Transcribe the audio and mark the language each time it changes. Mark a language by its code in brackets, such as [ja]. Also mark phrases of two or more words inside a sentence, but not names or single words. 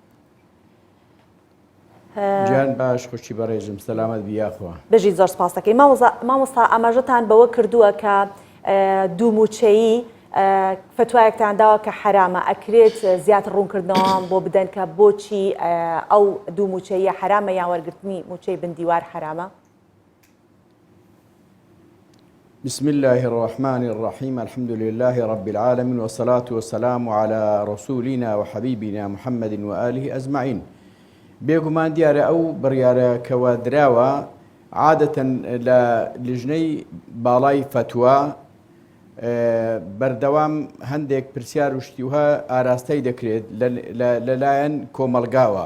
[ckb] گیان باش خوشی بەڕێژم سەلامەت بیاخوا. بژی زۆر سپاس دەکەین مامۆستا ئاماژەتان بەوە کردووە کە دووموچەیی فتوایەکتان داوە کە حرامە ئەکرێت زیاتر ڕوونکردنەوە بۆ بدەن کە بۆچی ئەو دووموچەیە حرامە یان وەرگرتنی موچەی بندیوار حرامە. [ar] بسم الله الرحمن الرحيم الحمد لله رب العالمين والصلاة والسلام على رسولنا وحبيبنا محمد وآله أجمعين. [ckb] بێگومان دیارە ئەو بڕیارە کەوا دراوە عادەتەن لە لیژنەی باڵای فتووا بەردەوام هەندێک پرسیار وشتیوها ئاراستەی دەکرێت لەلایەن کۆمەلگاوە.